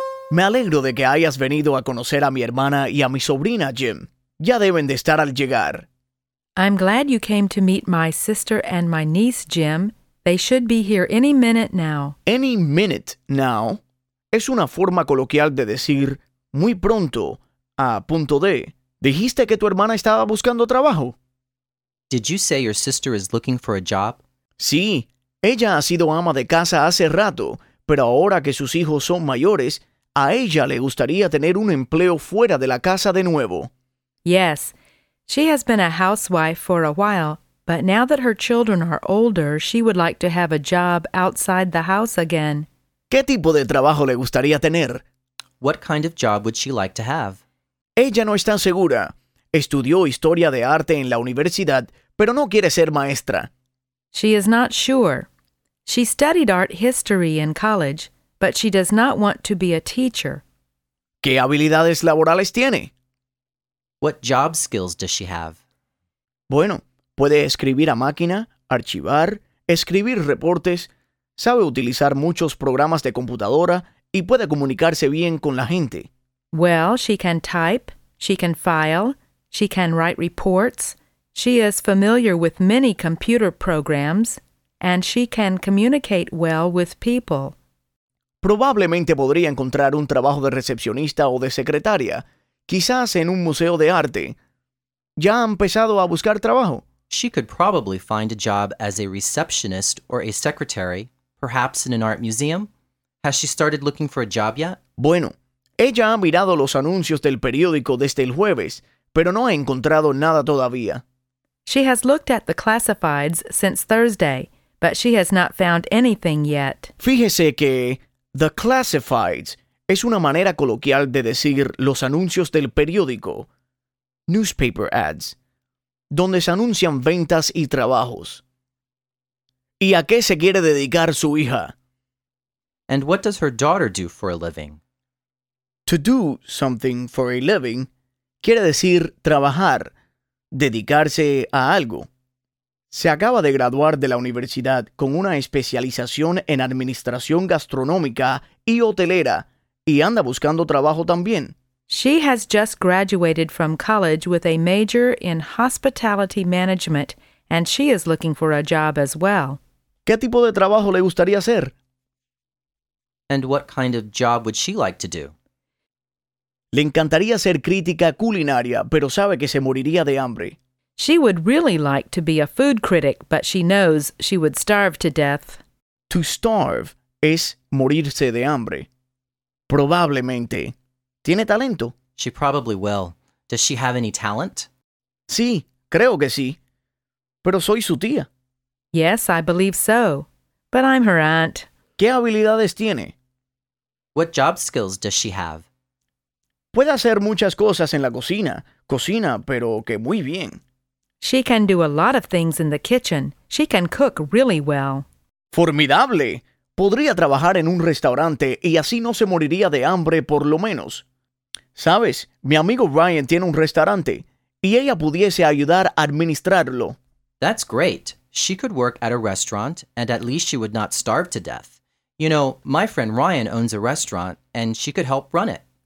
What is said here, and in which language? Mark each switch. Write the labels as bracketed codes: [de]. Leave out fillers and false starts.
[es] Me alegro de que hayas venido a conocer a mi hermana y a mi sobrina, Jim. Ya deben de estar al llegar. [en] I'm glad you came to meet my sister and my niece, Jim. They should be here any minute now. Any minute now [es] es una forma coloquial de decir muy pronto, a punto de. ¿Dijiste que tu hermana estaba buscando trabajo? [en] Did you say your sister is looking for a job? [es] Sí, ella ha sido ama de casa hace rato, pero ahora que sus hijos son mayores, a ella le gustaría tener un empleo fuera de la casa de nuevo. [en] Yes, she has been a housewife for a while, but now that her children are older, she would like to have a job outside the house again. [es] ¿Qué tipo de trabajo le gustaría tener? [en] What kind of job would she like to have? [es] Ella no está segura. Estudió historia de arte en la universidad, pero no quiere ser maestra. [en] She is not sure. She studied art history in college, but she does not want to be a teacher. [es] ¿Qué habilidades laborales tiene? [en] What job skills does she have? [es] Bueno, puede escribir a máquina, archivar, escribir reportes, sabe utilizar muchos programas de computadora y puede comunicarse bien con la gente. [en] Well, she can type, she can file, she can write reports, she is familiar with many computer programs, and she can communicate well with people. [es] Probablemente podría encontrar un trabajo de recepcionista o de secretaria. Quizás en un museo de arte. ¿Ya ha empezado a buscar trabajo? [en] She could probably find a job as a receptionist or a secretary, perhaps in an art museum. Has she started looking for a job yet? [es] Bueno, ella ha mirado los anuncios del periódico desde el jueves, pero no ha encontrado nada todavía. [en] She has looked at the classifieds since Thursday, but she has not found anything yet. [es] Fíjese que [en] the classifieds [es] es una manera coloquial de decir los anuncios del periódico, [en] newspaper ads, [es] donde se anuncian ventas y trabajos. ¿Y a qué se quiere dedicar su hija? [en] And what does her daughter do for a living? To do something for a living [es] quiere decir trabajar, dedicarse a algo. Se acaba de graduar de la universidad con una especialización en administración gastronómica y hotelera y anda buscando trabajo también. [en] She has just graduated from college with a major in hospitality management and she is looking for a job as well. [es] ¿Qué tipo de trabajo le gustaría hacer? [en] And what kind of job would she like to do? [es] Le encantaría ser crítica culinaria, pero sabe que se moriría de hambre. [en] She would really like to be a food critic, but she knows she would starve to death. To starve [es] es morirse de hambre. Probablemente. ¿Tiene talento? [en] She probably will. Does she have any talent? [es] Sí, creo que sí. Pero soy su tía. [en] Yes, I believe so. But I'm her aunt. [es] ¿Qué habilidades tiene? [en] What job skills does she have? [es] Puede hacer muchas cosas en la cocina. Cocina, pero que muy bien. [en] She can do a lot of things in the kitchen. She can cook really well. [es] ¡Formidable! Podría trabajar en un restaurante y así no se moriría de hambre por lo menos. ¿Sabes? Mi amigo Ryan tiene un restaurante y ella pudiese ayudar a administrarlo. [en] That's great. She could work at a restaurant and at least she would not starve to death. You know, my friend Ryan owns a restaurant and she could help run it.